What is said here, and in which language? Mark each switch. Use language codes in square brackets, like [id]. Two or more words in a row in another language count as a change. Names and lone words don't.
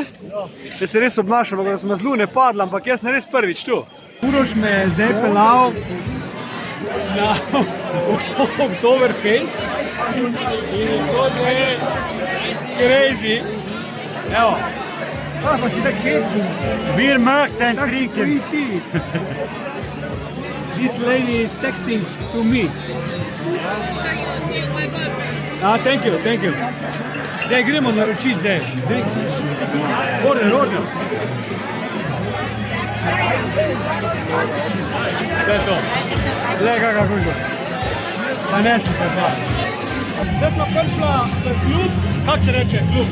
[sl] Jaz se res obnašam, da sem z lune padla, ampak jaz sem res prvič tu. Uroš me je zdaj pelal na Oktoberfest in to je crazy. Evo. Pa si tak hecen. [de] Wir möchten [sl] Tak si [de] trinken. [sl] ti. [en] This lady is texting to me. Thank you. [sl] Zdaj gremo naročiti zdaj. Order. To je to. Glej, kakva kužba. Zanesi se pa. Zdaj smo prišla v klub, kako se reče klub?